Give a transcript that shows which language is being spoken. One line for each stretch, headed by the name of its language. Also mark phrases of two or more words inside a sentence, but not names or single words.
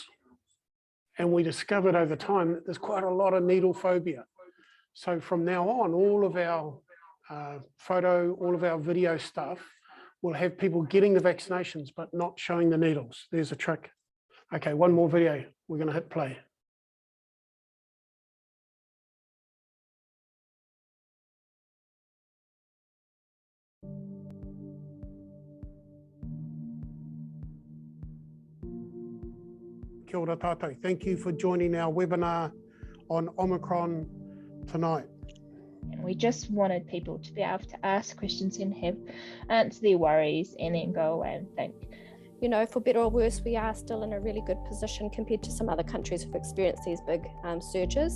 English: And we discovered over time that there's quite a lot of needle phobia. So from now on, all of our all of our video stuff will have people getting the vaccinations, but not showing the needles. There's a trick. Okay, one more video. We're going to hit play.
Māori: Kia ora tātou.
English: Thank you for joining our webinar on Omicron tonight. And we just wanted people to be able to ask questions and have answer their worries and then go away and think. You know, for better or worse, we are still in a really good position compared to some other countries who've experienced these big surges.